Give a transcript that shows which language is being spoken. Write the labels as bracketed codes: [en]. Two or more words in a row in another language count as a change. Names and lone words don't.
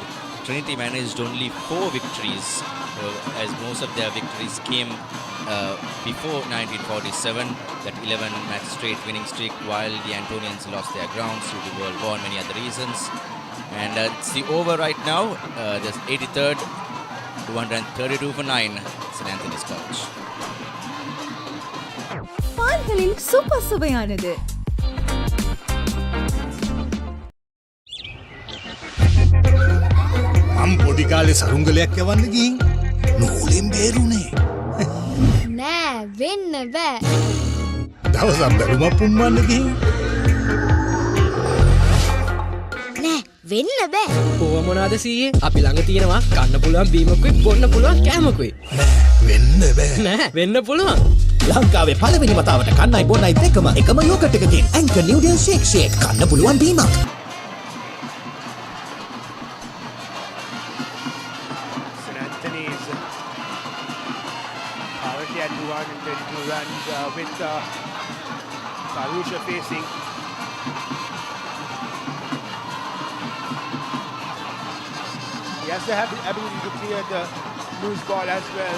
[en] Trinity managed only 4 victories, as most of their victories came before 1947, that 11-match straight winning streak, while the Antonians lost their grounds due to World War and many other reasons. And it's the over right now. There's 83rd, 232 for 9, St. Anthony's College. [ta] பால்களில் சூப்பர் சுவையானது. [si] මම පොඩි කාලේ සරුංගලයක් යවන්න ගිහින් නූලෙන් බේරුනේ. නෑ වෙන්න බෑ. දවසක් බැලුමක් පුම්මන්න ගිහින් නෑ වෙන්න බෑ. ඕව මොනවාද සීයේ? අපි ළඟ තියෙනවා කන්න පුළුවන් බීමකුයි බොන්න පුළුවන් කෑමකුයි. වෙන්න බෑ. නෑ වෙන්න පුළුවන්. ලංකාවේ පළවෙනි වතාවට කන්නයි බොන්නයි දෙකම එකම යෝගට් එකකින් ඇන්කර් නිව්ඩල් ෂේක් කන්න පුළුවන් බීමක්. [en] St. Anthony's currently at 232 runs with Karusha facing. He has the ability to clear the loose ball as well.